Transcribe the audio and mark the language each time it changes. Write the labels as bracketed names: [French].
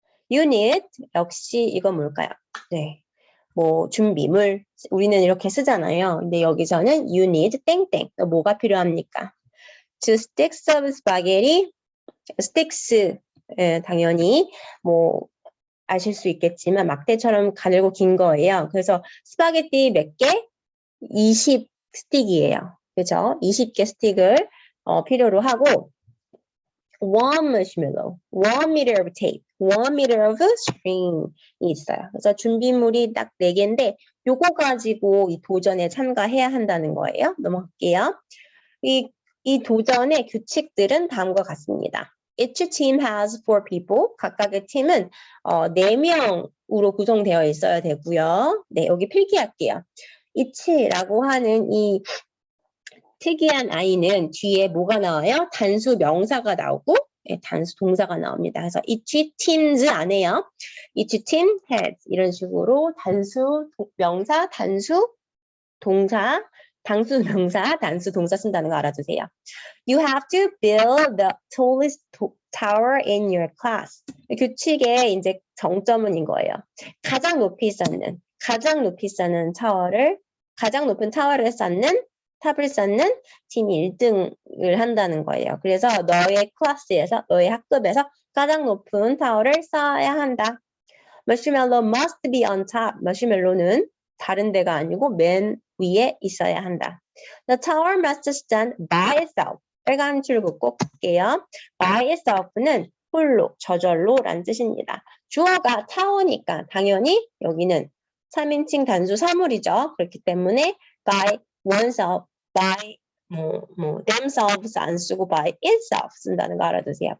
[Korean] Unit 역시 이건 뭘까요? 네. 뭐 준비물 우리는 이렇게 쓰잖아요. 근데 여기서는 [English] you need [Korean] 땡땡 뭐가 필요합니까? [English] Two sticks of spaghetti. [Korean] sticks 당연히 뭐 아실 수 있겠지만 막대처럼 가늘고 긴 거예요. 그래서 스파게티 몇 개? 20 스틱이에요. 그죠? 20개 스틱을 필요로 하고 [English] one marshmallow, 1 meter of tape, 1 meter of string [Korean] 이 있어요. 그래서 준비물이 딱 4개인데 요거 가지고 이 도전에 참가해야 한다는 거예요. 넘어갈게요. 이 도전의 규칙들은 다음과 같습니다. [English] Each team has 4 people. [Korean] 각각의 팀은 4명으로 구성되어 있어야 되고요. 네, 여기 필기할게요. each라고 하는 이 특이한 아이는 뒤에 뭐가 나와요? 단수 명사가 나오고 단수 동사가 나옵니다. 그래서 each teams 안에요. [English] each team has [Korean] 이런 식으로 단수 명사, 단수 동사, 단수 명사, 단수 동사 쓴다는 거 알아두세요. [English] You have to build the tallest tower in your class. [Korean] 규칙의 이제 정점은 이거예요. 가장 높이 쌓는 타워를, 가장 높은 타워를 쌓는 탑을 쌓는 팀이 1등을 한다는 거예요. 그래서 너의 클래스에서, 너의 학급에서 가장 높은 타워를 쌓아야 한다. [English] Marshmallow must be on top. [Korean] 마시멜로는 다른 데가 아니고 맨 위에 있어야 한다. [English] The tower must stand by itself. [Korean] 빨간 줄 긋고 볼게요. [English] By itself [Korean] 는 홀로, 저절로 라는 뜻입니다. 주어가 타워니까 당연히 여기는 3인칭 단수 사물이죠. 그렇기 때문에 [English] by oneself, by themselves [Korean] 안 쓰고 [English] by itself [Korean] 쓴다는 거 알아두세요.